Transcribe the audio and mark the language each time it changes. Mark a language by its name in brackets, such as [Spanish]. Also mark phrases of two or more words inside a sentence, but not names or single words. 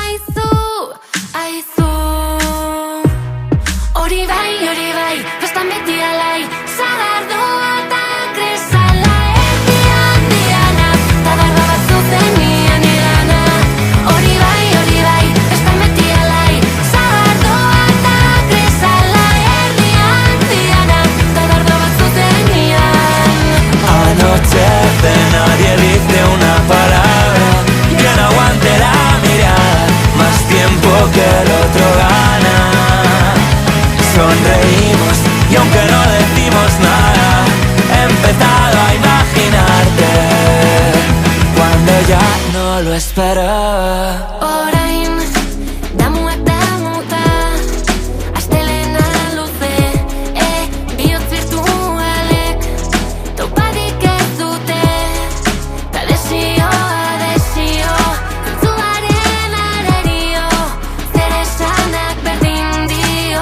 [Basque] Aizu hori bai, festan beti alai, sagardoa eta kresala, erdian diana, ta darda bat zuzenian irana. Hori bai, festan beti alai, sagardoa eta kresala, erdian diana, ta darda bat zuzenian. [Spanish] Anoche de nadie dice una palabra, que no aguante la mirada, más tiempo que el otro gana. Sonreímos y aunque no decimos nada, he empezado a imaginarte cuando ya no lo esperaba. [Basque] Orain, damuak damuta, astelena luze, bihotz virtualek topadik ez dute, ta desioa, zentzuaren arerio, zer esanak berdin dio.